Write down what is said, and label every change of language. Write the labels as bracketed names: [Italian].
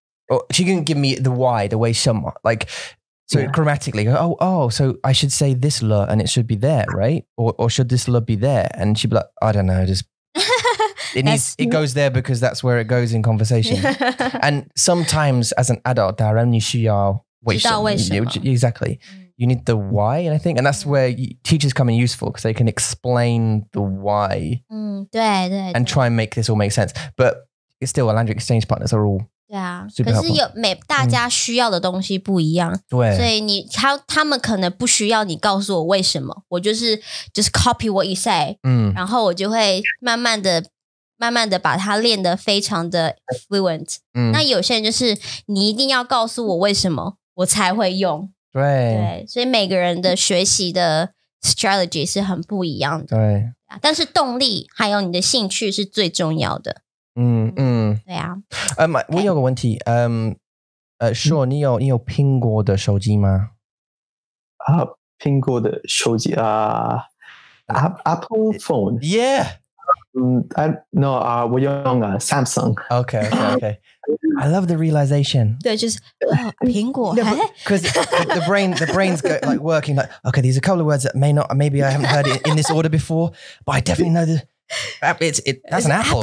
[English] or she couldn't give me the why the way some like so grammatically so I should say this le and it should be there right or should this le be there and she'd be like I don't know just it goes there because that's where it goes in conversation and sometimes as an adult [Chinese] 大人你需要为什么 [English] exactly you need the why, and I think, and that's where teachers come in useful because they can explain the why. [Chinese] 对 [English] and try and make this all make sense. But it's still, our language exchange partners are all [Chinese] 对啊， [English] super [Chinese] 可是 [English] helpful. [Chinese] 大家需要的东西不一样，所以他们可能不需要你告诉我为什么，我就是 [English] just copy what you say， [Chinese] 然后我就会慢慢的把它练得非常的 fluent。那有些人就是你一定要告诉我为什么，我才会用。对，所以每个人的学习的 strategy 是很不一样的。对，但是动力还有你的兴趣是最重要的。对啊。我有个问题，Shawn，你有苹果的手机吗？苹果的手机 [English] Apple phone. Yeah. [Chinese] No, 我用Samsung. [English] Okay. I love the realization. [Chinese] 对，就是苹果。 [English] Because the brain's like working like, okay, these are a couple of words that maybe I haven't heard it in this order before, but I definitely know that's an apple.